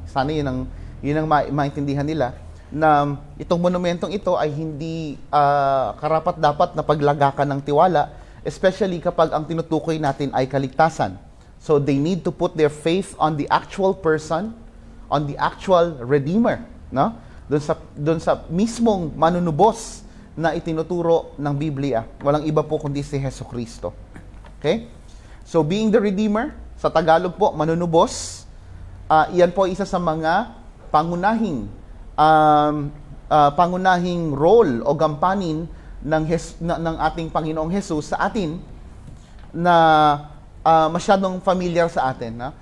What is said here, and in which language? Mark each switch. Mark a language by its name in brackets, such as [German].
[Filipino] Sana yun ang maintindihan nila na itong monumentong ito ay hindi karapat-dapat na paglagakan ng tiwala, especially kapag ang tinutukoy natin ay kaligtasan. [English] So they need to put their faith on the actual person, on the actual Redeemer, no? [Filipino] Doon sa mismong manunubos na itinuturo ng Biblia. Walang iba po kundi si Jesucristo. Okay? [English] So being the Redeemer, [Filipino] sa Tagalog po, manunubos, iyan po isa sa mga pangunahing role o gampanin ng ating Panginoong Jesus sa atin na masyadong familiar sa atin. No?